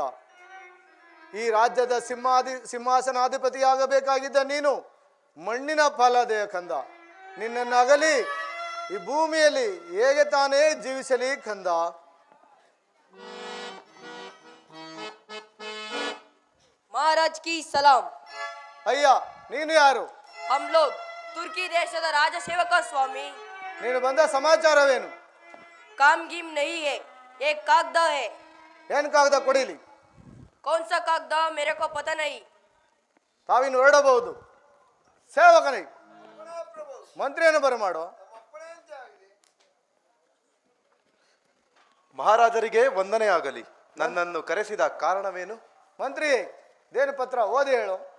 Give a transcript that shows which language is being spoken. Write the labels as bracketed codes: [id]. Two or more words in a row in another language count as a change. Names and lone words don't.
[kn] ಈ ರಾಜ್ಯದ ಸಿಂಹಾಸನಾಧಿಪತಿಯಾಗಬೇಕಾಗಿದ್ದ ನೀನು ಮಣ್ಣಿನ ಫಲದೆಯ ಕಂದ. ನಿನ್ನನ್ನು ಅಗಲಿ ಈ ಭೂಮಿಯಲ್ಲಿ ಹೇಗೆ ತಾನೇ ಜೀವಿಸಲಿ ಕಂದ. [hi] महाराज की सलाम. [kn] ಅಯ್ಯ, ನೀನು ಯಾರು? [hi] हम लोग तुर्की [kn] देशದ ರಾಜ ಸೇವಕ ಸ್ವಾಮಿ. ನೀನು ಬಂದ ಸಮಾಚಾರವೇನು? [hi] काम गीम नहीं है, एक कागदा है. [kn] ಏನು ಕಾಗದ ಕೊಡಿಲಿ? [hi] कौन सा कागदा मेरे को पता नहीं. [kn] ತಾವಿನ್ನು ಹೊರಡಬಹುದು. ಸೇವಕನೇ, ಮಂತ್ರಿಯನ್ನು ಬರಮಾಡು. ಮಹಾರಾಜರಿಗೆ ವಂದನೆಯಾಗಲಿ. ನನ್ನನ್ನು ಕರೆಸಿದ ಕಾರಣವೇನು? ಮಂತ್ರಿ, ದೇನು ಪತ್ರ ಓದಿ ಹೇಳು.